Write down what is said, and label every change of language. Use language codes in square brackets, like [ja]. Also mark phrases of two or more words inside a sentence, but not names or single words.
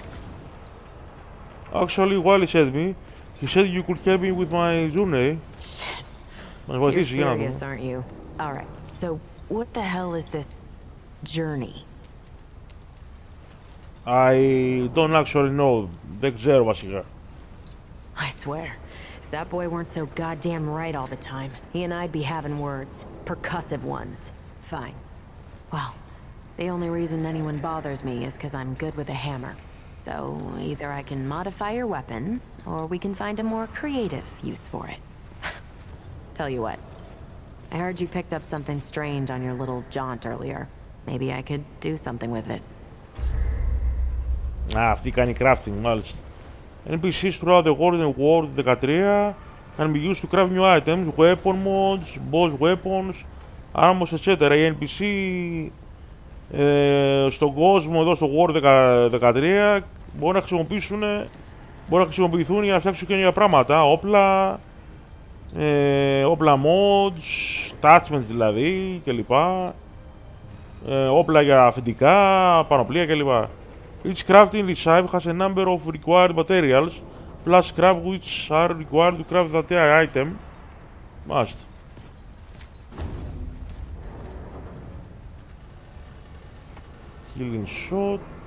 [en] Actually, while he said me, he said you could help me with my journey. Shit. You're serious, aren't you? All right. So, what the hell is this journey? I don't actually know. [el] Δεν ξέρω βασικά. [en] I swear, if that boy weren't so goddamn right all the time, he and I'd be having words. Percussive ones. Fine. Well, the only reason anyone bothers me is because I'm good with a hammer. So, either I can modify your weapons, or we can find a more creative use for it. Tell you what. I heard you picked up something strange on your little jaunt earlier. Maybe I could do something with it. [el] Αυτή κάνει crafting, μάλιστα. [en] NPCs throughout the world in World 13 can be used to craft new items, weapon mods, boss weapons, armors, etc. [el] Οι NPC στον κόσμο εδώ στο World 13 μπορούν να χρησιμοποιηθούν για να φτιάξουν καινούργια πράγματα, όπλα, όπλα mods, attachments δηλαδή κλπ. Όπλα για αφεντικά, πανοπλία κλπ. [en] Each crafting this type has a number of required materials plus scrap which are required to craft that item. Must. Killing shot.